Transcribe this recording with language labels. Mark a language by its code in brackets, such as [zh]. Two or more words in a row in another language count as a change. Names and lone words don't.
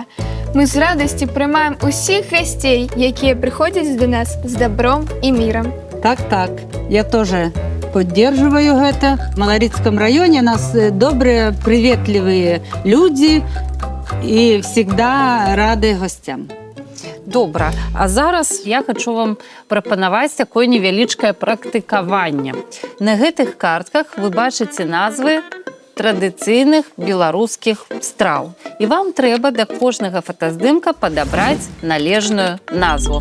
[be] Мы з радасці прымаем усіх гасцей, якія прыходзяць до нас з добром і мірам. [ru] Так. Я теж поддерживаю гэта. В Маларыцком районе у нас добрые, приветливые люди и всегда рады гостям. [be] Добра. А зараз я хочу вам прапанаваць такое невялічкае практыкаванне. На гэтых картках вы бачыце назвы традыцыйных беларускіх страў. І вам трэба да кожнага фотаздымка падабраць належную назву.